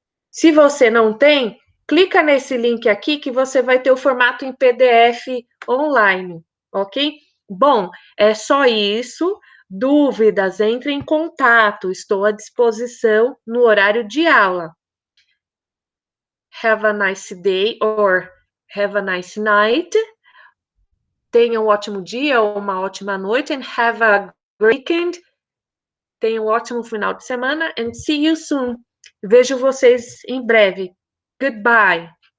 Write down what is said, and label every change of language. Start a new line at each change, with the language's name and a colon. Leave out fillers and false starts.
Portuguese: Se você não tem, clica nesse link aqui que você vai ter o formato em PDF online, ok? Bom, é só isso. Dúvidas, entre em contato. Estou à disposição no horário de aula.
English: Have a nice day or have a nice night.
Portuguese: Tenha um ótimo dia ou uma ótima noite
English: and have a great weekend.
Portuguese: Tenha um ótimo final de semana
English: and see you soon.
Portuguese: Vejo vocês em breve.
English: Goodbye.